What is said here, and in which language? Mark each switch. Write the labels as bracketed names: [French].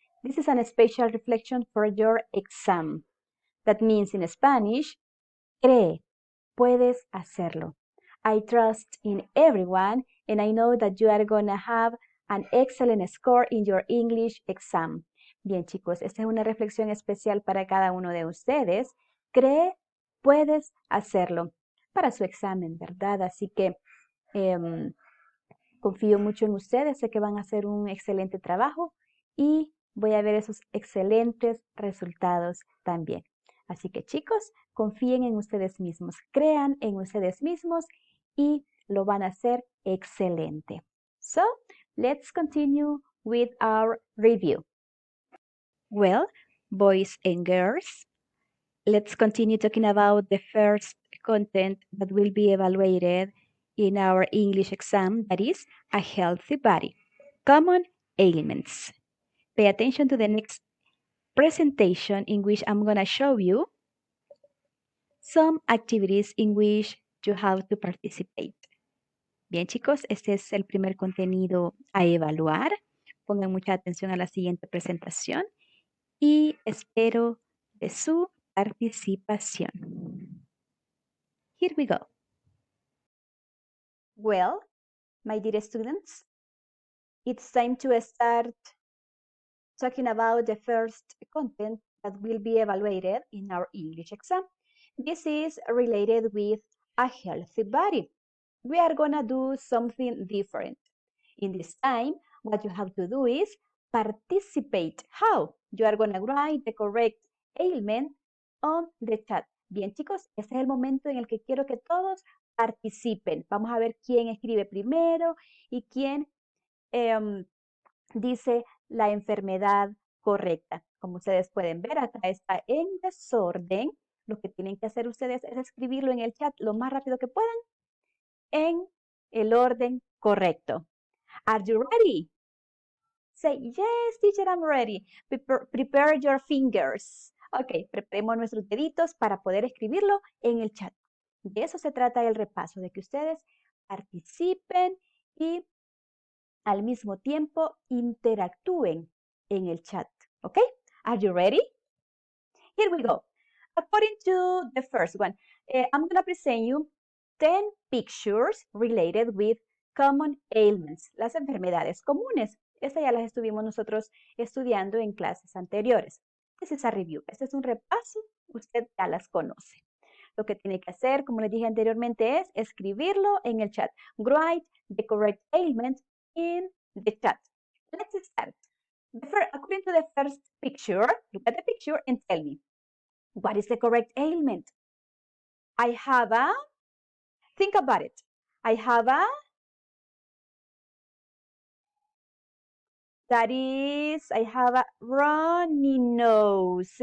[English] This is a special reflection for your exam. That means in Spanish, [Spanish] cree, puedes hacerlo. [English] I trust in everyone and I know that you are going to have an excellent score in your English exam. [Spanish] Bien, chicos, esta es una reflexión especial para cada uno de ustedes. Cree, puedes hacerlo para su examen, ¿verdad? Así que confío mucho en ustedes, sé que van a hacer un excelente trabajo y voy a ver esos excelentes resultados también. Así que chicos, confíen en ustedes mismos, crean en ustedes mismos y lo van a hacer excelente. [English] So, let's continue with our review. Well, boys and girls, let's continue talking about the first content that will be evaluated in our English exam, that is a healthy body. Common ailments. Pay attention to the next presentation in which I'm going to show you some activities in which you have to participate. [Spanish] Bien, chicos, este es el primer contenido a evaluar. Pongan mucha atención a la siguiente presentación y espero de su participación. [English] Here we go. Well, my dear students, it's time to start talking about the first content that will be evaluated in our English exam. This is related with a healthy body. We are gonna do something different. In this time, what you have to do is participate. How? You are gonna write the correct ailment on the chat. [Spanish] Bien, chicos, este es el momento en el que quiero que todos participen. Vamos a ver quién escribe primero y quién dice la enfermedad correcta. Como ustedes pueden ver, acá está en desorden. Lo que tienen que hacer ustedes es escribirlo en el chat lo más rápido que puedan en el orden correcto. [English] Are you ready? Say, yes, teacher, I'm ready. Prepare your fingers. [Spanish] Ok, preparemos nuestros deditos para poder escribirlo en el chat. De eso se trata el repaso, de que ustedes participen y al mismo tiempo interactúen en el chat. [English] ¿Ok? Are you ready? Here we go. According to the first one, I'm going to present you 10 pictures related with common ailments, [Spanish] las enfermedades comunes. Estas ya las estuvimos nosotros estudiando en clases anteriores. [English] This is a review. [Spanish] Este es un repaso. Usted ya las conoce. Lo que tiene que hacer, como les dije anteriormente, es escribirlo en el chat. [English] Write the correct ailment in the chat. Let's start. According to the first picture, look at the picture and tell me, what is the correct ailment? I have a, think about it. I have a, I have a runny nose.